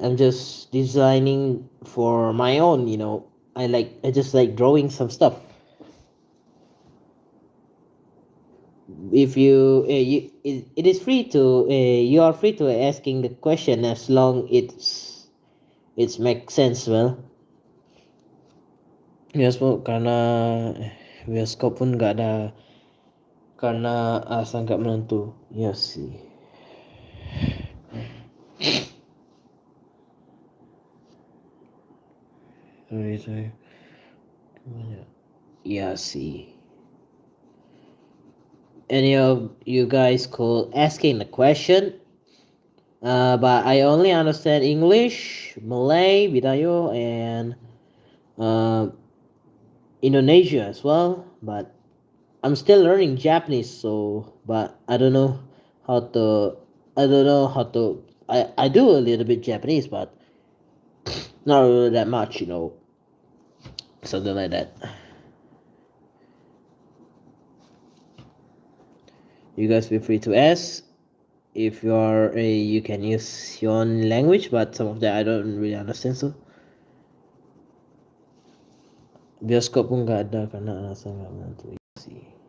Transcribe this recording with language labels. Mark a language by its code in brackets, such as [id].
[en] I'm just designing for my own. I just like drawing some stuff. If it is free to you are free to asking the question as long it's make sense well. [id] Bioskop karena bioskop pun nggak ada karena sangat menentu. Ya sih. [en] Sorry. [id] Ya sih. [en] Any of you guys could asking the question, but I only understand English, Malay, Bidayo, and uh, Indonesia as well. But I'm still learning Japanese, so but how to I don't know how to I do a little bit Japanese, but not really that much, something like that. You guys feel free to ask. If you can use your own language, but some of that I don't really understand. [id] So bioskop pun nggak ada karena alasan nggak menentu sih.